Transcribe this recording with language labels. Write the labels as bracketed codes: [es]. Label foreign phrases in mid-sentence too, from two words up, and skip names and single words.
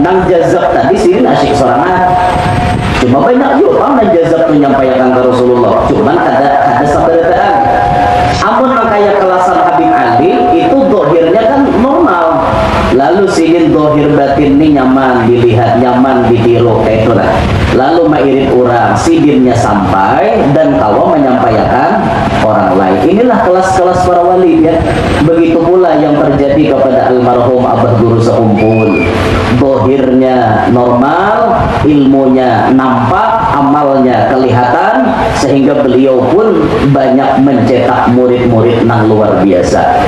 [bjn] Nang jazab tadi Sidin asyik sorangan. Cuma banyak juga orang nang jazab menyampaikan ke Rasulullah. Cuman ada sabarataan. Amun kayak kelasan Habib Ali itu dohirnya kan normal. Lalu Sidin dohir batin ini nyaman dilihat, nyaman ditiru, kayak itulah. Lalu mairit orang, Sidinnya sampai dan kawa menyampaikan orang lain. [id] Inilah kelas-kelas para wali ya. Begitu pula yang terjadi kepada almarhum Abah Guru Sekumpul. Dohirnya normal, ilmunya nampak, amalnya kelihatan, sehingga beliau pun banyak mencetak murid-murid yang luar biasa.